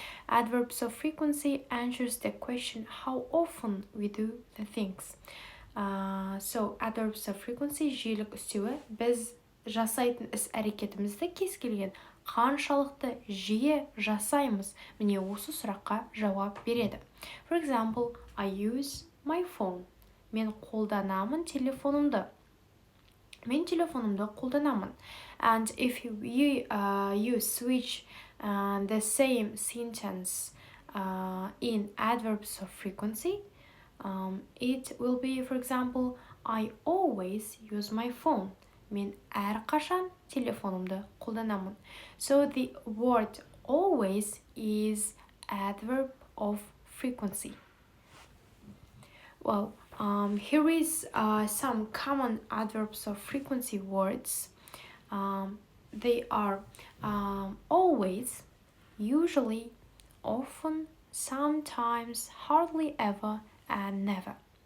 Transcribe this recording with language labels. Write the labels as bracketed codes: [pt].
[en] Adverbs of frequency answers the question how often we do the things. So adverbs of frequency [kk] жиілік үстеуі біз жасайтын іс-әрекетімізді кез келген қаншалықты жиі жасаймыз, міне осы сұраққа жауап береді. [en] For example, I use my phone. [kk] Мен қолданамын телефонымды. Мен телефонымды қолданамын. [en] And if you switch the same sentence in adverbs of frequency, it will be, for example, I always use my phone. [kk] Мен әрқашан телефонымды қолданамын. [en] So the word always is adverb of frequency. Well, here is some common adverbs of frequency words. They are always, usually, often, sometimes, hardly ever, and never.